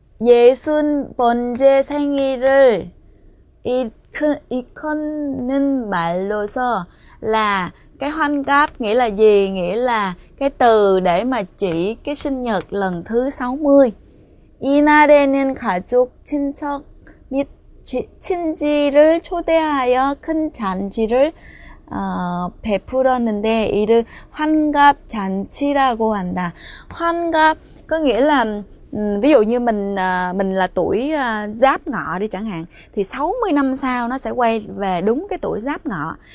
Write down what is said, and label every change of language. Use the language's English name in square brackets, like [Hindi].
[Korean] 60번째 생일을 일컫는 말로서 [Vietnamese] là cái [Korean] 환갑 [Vietnamese] nghĩa là gì? Nghĩa là cái từ để mà chỉ cái sinh nhật lần thứ 60. [Korean] 이날에는 가족, 친척 및 친지를 초대하여 큰 잔치를 베풀었는데 이를 환갑 잔치라고 한다. [Vietnamese] 환갑 có nghĩa là ví dụ như mình là tuổi Giáp Ngọ đi chẳng hạn, thì 60 năm sau nó sẽ quay về đúng cái tuổi Giáp Ngọ.